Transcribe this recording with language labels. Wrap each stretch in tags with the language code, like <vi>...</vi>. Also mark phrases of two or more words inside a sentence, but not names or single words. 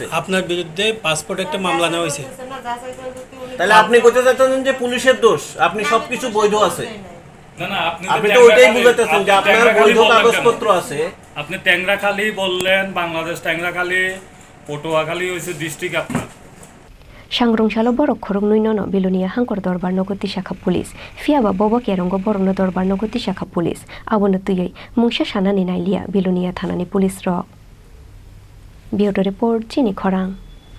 <bn>আপনার বিরুদ্ধে পাসপোর্ট একটা মামলা নেওয়া হয়েছে তাহলে আপনি কইতে চাইতেন যে পুলিশের দোষ আপনি সবকিছু বৈধ আছে না না আপনি তো ওইটাই বুঝাইতেছেন যে আপনার বৈধ কাগজপত্র আছে আপনি ট্যাংরাখালী বললেন বাংলাদেশ ট্যাংরাখালী পটুয়াখালী হইছে ডিস্ট্রিক্ট আপনার</bn> <trp>Sangrongshalo borok khorok nuinono bilonia hangkor dorbar nogoti shakha police fia ba bobo kerongo borokno dorbar nogoti shakha police abono tuyei mungsha sanani nailia bilonia thanani police ro</trp> <en>Bureau report</en> <trp>Chini Khorang</trp>